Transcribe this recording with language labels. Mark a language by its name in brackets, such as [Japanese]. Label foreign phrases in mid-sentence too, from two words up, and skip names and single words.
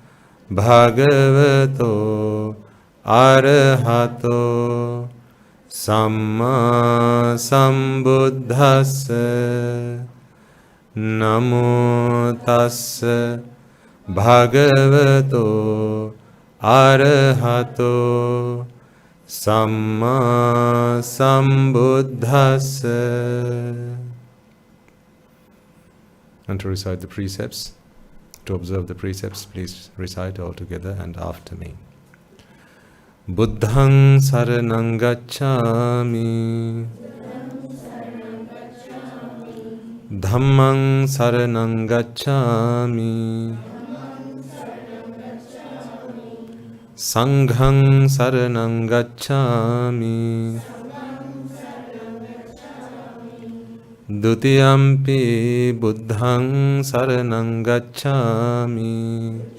[Pali] Bhagavato Arahato Samma Sambuddhassa Namo Tassa Bhagavato Arahato Samma Sambuddhassa. [English] And to recite the precepts, to observe the precepts, please recite all together and after me. [Pali] Buddhaṃ saraṇaṃ gacchāmi, Dhammaṃ saraṇaṃ gacchāmi, Sanghaṃ saraṇaṃ gacchāmi, Dutiyampi Buddhaṃ saraṇaṃ gacchāmi,